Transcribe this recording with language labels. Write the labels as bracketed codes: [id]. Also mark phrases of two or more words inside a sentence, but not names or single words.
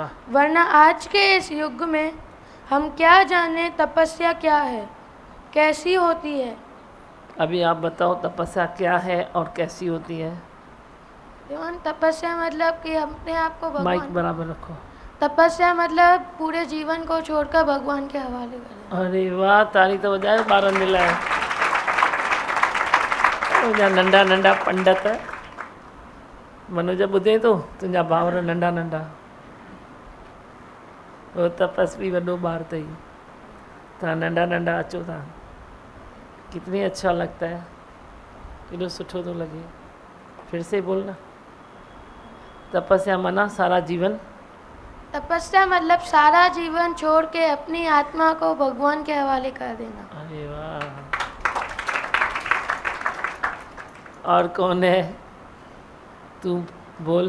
[hi] वरना आज के इस युग में हम क्या जाने तपस्या क्या है, कैसी होती है। अभी आप बताओ तपस्या क्या है और कैसी होती है। भगवान तपस्या मतलब कि अपने आप को माइक भगवान, बराबर रखो। तपस्या मतलब पूरे जीवन को छोड़कर भगवान के हवाले कर। अरे वाह, ताली तो बजाए, 12 मिला है। [sd] तुंहिंजा नंढा नंढा पंडित मनोज ॿुधे तो, तुंहिंजा भाउर नंढा नंढा, वो तपस्वी वॾो ॿार अथई, तव्हां नंढा नंढा अचो था। [hi] कितनी अच्छा लगता है, [sd] केॾो सुठो थो लगे। [hi] फिर से बोलना। तपस्या माना सारा जीवन, तपस्या मतलब सारा जीवन छोड़ के अपनी आत्मा को भगवान के हवाले कर देना। अरे वाह। और कौन है, तू बोल।